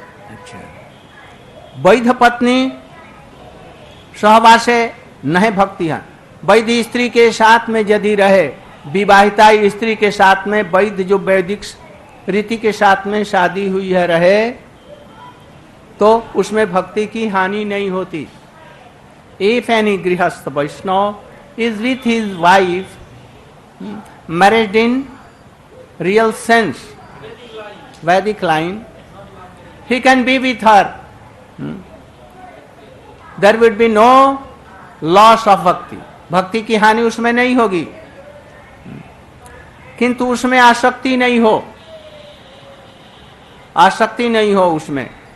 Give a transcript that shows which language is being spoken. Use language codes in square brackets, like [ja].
[hi] अच्छा, वैध पत्नी सहवासे नहीं भक्ति है। वैध स्त्री के साथ में यदि रहे, विवाहिता स्त्री के साथ में वैध जो वैदिक रीति के साथ में शादी हुई है रहे, तो उसमें भक्ति की हानि नहीं होती। [en] If any grihastha Vaishnava is with his wife married in real sense, Vedic line, he can be with her. There would be no loss of bhakti, [hi] भक्ति की हानि उसमें नहीं होगी। किंतु उसमें आसक्ति नहीं हो, आसक्ति नहीं हो उसमें।